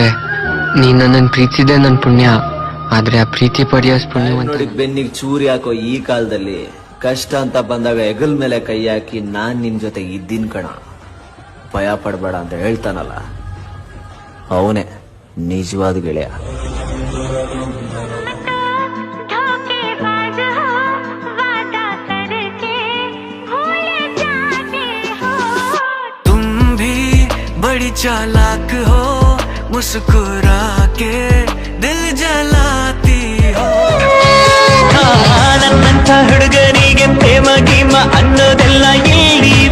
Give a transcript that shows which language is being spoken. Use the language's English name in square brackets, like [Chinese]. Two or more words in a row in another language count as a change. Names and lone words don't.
[Kannada] ನೀ ನನ್ನನ್ನು ಪ್ರೀತಿಸಿದೆ ನನ್ನ ಪುಣ್ಯ, ಆದ್ರೆ ಆ ಪ್ರೀತಿ ಪಡೆಯೋಸ್ ಪುಣ್ಯ ನೋಡಿ. ಬೆನ್ನಿಗೆ ಚೂರಿ ಹಾಕೋ ಈ ಕಾಲದಲ್ಲಿ ಕಷ್ಟ ಅಂತ ಬಂದಾಗ ಹೆಗಲ್ ಮೇಲೆ ಕೈ ಹಾಕಿ ನಾನ್ ನಿನ್ ಜೊತೆ ಇದ್ದೀನ್ ಕಣ, ಭಯ ಪಡ್ಬೇಡ ಅಂತ ಹೇಳ್ತಾನಲ್ಲ, ಅವನೇ ನಿಜವಾದ ಗೆಳೆಯ. [Hindi] बड़ी चालाक हो, मुस्कुरा के दिल जलाती हो. [Kannada] ನನ್ನಂಥ ಹುಡುಗರಿಗೆ ಪ್ರೇಮ ಗೀಮ ಅನ್ನೋದೆಲ್ಲ ಇಲ್ಲಿ